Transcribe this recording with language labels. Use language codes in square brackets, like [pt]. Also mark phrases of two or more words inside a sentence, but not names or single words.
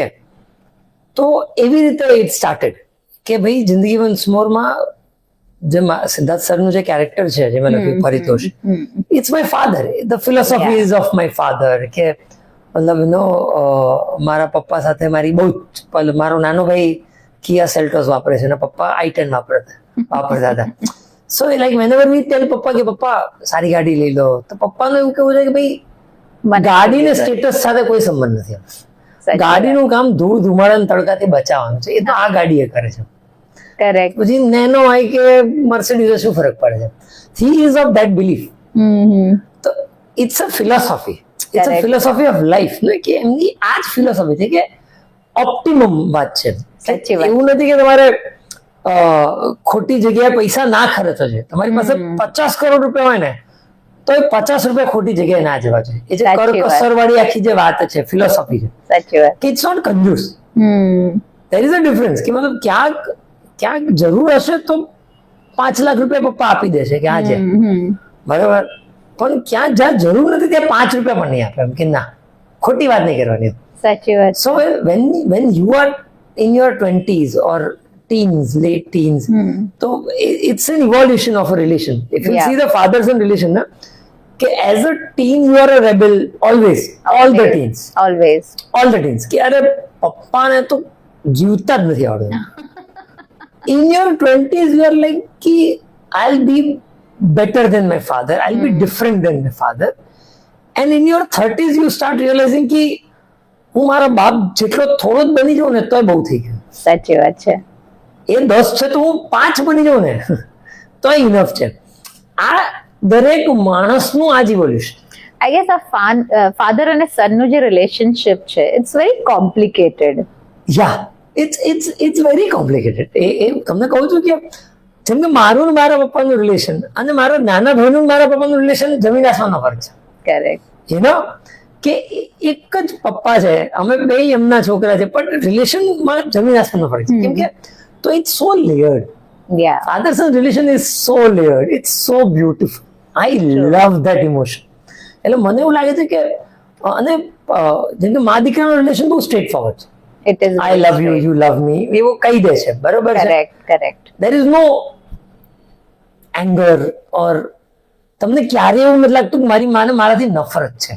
[gu] તો એવી રીતે [en] it started [gu] કે ભાઈ જિંદગી વન્સ મોરમાં જે સિદ્ધાર્થ સરનું જે કેરેક્ટર છે જે મેં લખ્યું પરિતોષ, [en] it's my father. The philosophy is of my father [gu] કે મતલબ નો મારા પપ્પા સાથે મારી બહુ મારો નાનો ભાઈ કિયા સેલ્ટોસ વાપરે છે અને પપ્પા i10 વાપરતા હતા. [en] so like whenever we tell [gu] પપ્પા કે પપ્પા સારી ગાડી લઈ લો તો પપ્પાનું એવું કેવું છે કે ભાઈ ગાડીને સ્ટેટસ સાથે કોઈ સંબંધ નથી. ગાડીનું કામ ધૂળ ધુમાડા તડકાથી બચાવવાનું છે. એ તો આ ગાડી એ કરે છે. કરેક્ટ. પછી નેનો હોય કે મર્સિડીઝ શું ફરક પડે છે. [en] he is of that belief. તો it's a philosophy. it's a philosophy of life [gu] ને કે એમની આ જ ફિલોસોફી છે કે ઓપ્ટિમમ વાત છે. એવું નથી કે તમારે ખોટી જગ્યાએ પૈસા ના ખર્ચો છે. તમારી પાસે 50 કરોડ રૂપિયા હોય ને તો એ 50 રૂપિયા ખોટી જગ્યાએ ના જવા જોઈએ. એ જે કરકસર વાળી આખી જે વાત છે ફિલોસોફી છે. સાચી વાત. [en] it's not કંજૂસ. there is a difference [gu] કે મતલબ ક્યાંક જરૂર હશે તો 5 લાખ રૂપિયા પપ્પા આપી દેશે કે આજે બરાબર, પણ ક્યાં જ્યાં જરૂર નથી ત્યાં 5 રૂપિયા પણ નહીં આપે એમ કે ના ખોટી વાત નહીં કરવાની. સાચી વાત. [en] સો when you are in your 20s or teens, late teens, so it's an evolution of a relation. If you see the father son relation na કે as a teen you are a rebel always, all the teens કે [gu] અરે પપ્પાને તો જીવતા જ નથી આવડતું. [en] In your 20s you are like કે I'll be better than my father, I'll be different than my father, and in your 30s you start realizing કે [gu] હું મારા બાપ જેટલો થોડો જ બની જાઉં ને તોય બહુ થઈ ગયું. સાચી વાત છે. એ 10 છે તો હું 5 બની જાઉં ને તો ઇનફ છે. આ દરેક માણસનું આ જ ઇવોલ્યુશન. [en] I guess [gu] આ ફાધર અને સનનું જે રિલેશનશિપ છે [en] it's very complicated. ya it's very complicated. [gu] એ તમને કહું છું કે જેમ કે મારું ને મારા પપ્પાનું રિલેશન અને મારા નાના ભાઈનું મારા પપ્પાનું રિલેશન જમીન આસમાનનો ફરક છે. કરેક્ટ. [en] you know [gu] કે એક જ પપ્પા છે, અમે બે એમના છોકરા છે, પણ રિલેશનમાં જમીન આસમાનનો ફરક છે. કેમ કે તો [en] it's so layered. Father son relation is so layered. It's so beautiful. I love that emotion. [gu] એટલે મને એવું લાગે છે કે અને જેમ કે મા દીકરાનું રિલેશન બહુ [en] straight forward [gu] છે. [en] it is I love you, you love me, [gu] એવો કહી દે છે, બરોબર છે. કરેક્ટ. [en] there is no anger or [gu] તમને ક્યારે એવું નથી લાગતું કે મારી માને મારાથી નફરત છે.